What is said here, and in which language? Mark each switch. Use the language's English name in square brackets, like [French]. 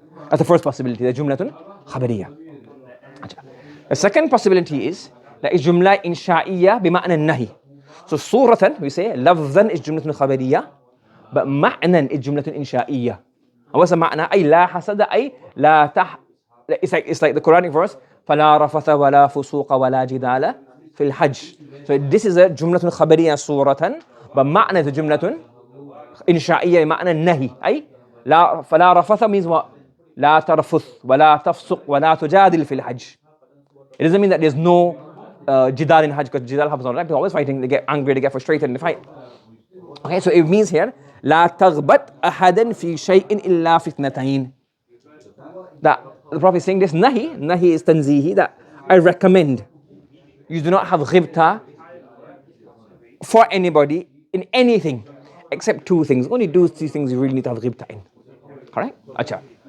[English] That's the first possibility, the jumlatun khbariya. The second possibility is that is jumla [Arabic] إنشائية بمعنى النهي. [English] So suratan, we say, lafzan is jumlatun khbariya, but ma'nan is jumlatun إنشائية. And what's the ma'na? [Arabic] أي لا حسد أي لا [English] it's like the Quranic verse, [Arabic] فلا رفث ولا فسوق ولا جدال في الحج. [English] So this is a jumlatun خبرية suratan, but ma'na is a jumlatun [Arabic] إنشائية بمعنى النهي. أي لا فلا رفث [English] means what? [Arabic] لا ترفث ولا تفسق ولا تجادل في الحج. [English] It doesn't mean that there's no jidal in Hajj, because jidal happens all the time. People are always fighting, they get angry, they get frustrated and they fight. Okay, so it means here, [Arabic] لا تغبط أحدا في شيء إلا في اثنتين. [English] That the Prophet is saying this nahi is tanzihi, that I recommend you do not have ghibta for anybody in anything except two things. Only these things you really need to have ghibta in. Correct? Acha.